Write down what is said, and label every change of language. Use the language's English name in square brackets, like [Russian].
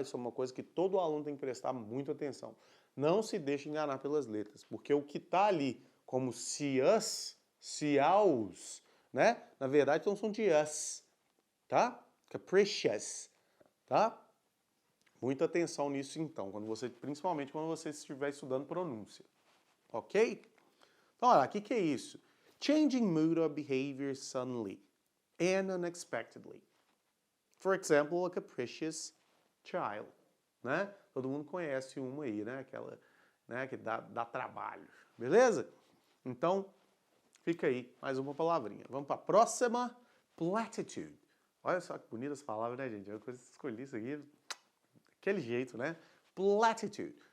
[Portuguese] Isso é uma coisa que todo aluno tem que prestar muita atenção. Não se deixe enganar pelas letras, porque o que está ali como se us, se aos, né? Na verdade, então são de us, tá? Capricious, tá? Muita atenção nisso então, principalmente quando você estiver estudando pronúncia, ok? Então, olha, o que é isso? [English] Changing mood or behavior suddenly and unexpectedly. For example, a capricious child, né? [Portuguese] Todo mundo conhece uma aí, né? Aquela, né, que dá trabalho, beleza? Então, fica aí mais uma palavrinha. Vamos para a próxima, platitude. Olha só que bonita essa palavra, né, gente? Eu escolhi isso aqui daquele jeito, né? Platitude.